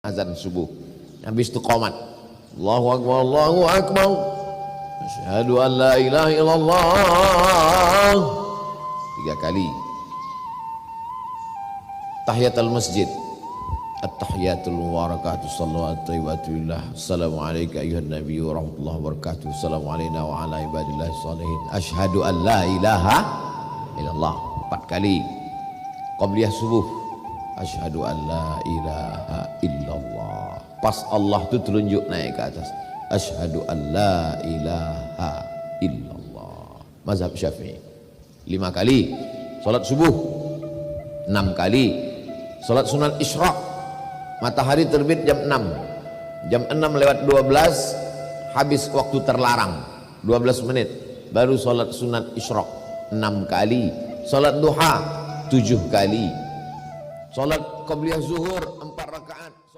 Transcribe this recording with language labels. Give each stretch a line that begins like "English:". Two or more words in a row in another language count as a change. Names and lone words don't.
Indonesian: azan subuh. Habis itu qomat.
Arabic: الله أكبر، الله أكبر. أشهد أن لا إله إلا الله.
Indonesian: 3 kali. Tahiyatul masjid.
Arabic: التحيات المباركات الصلوات الطيبات لله. السلام عليك أيها النبي ورحمة الله وبركاته. السلام علينا وعلى عباد الله الصالحين. أشهد أن لا إله إلا الله.
Indonesian: 4 kali. Qabliyah subuh.
Arabic: أشهد أن لا إله إلا الله.
Indonesian: Pas Allah tu telunjuk naik ke atas.
Arabic: أشهد أن لا إله إلا الله.
Indonesian: Mazhab Syafi'i. 5 kali. Salat subuh. 6 kali. Salat sunat isyraq. Matahari terbit jam 6. Jam 6 lewat 12 habis waktu terlarang. 12 menit baru salat sunat isyraq 6 kali. Salat duha 7 kali. Salat qabliyah zuhur 4 rakaat.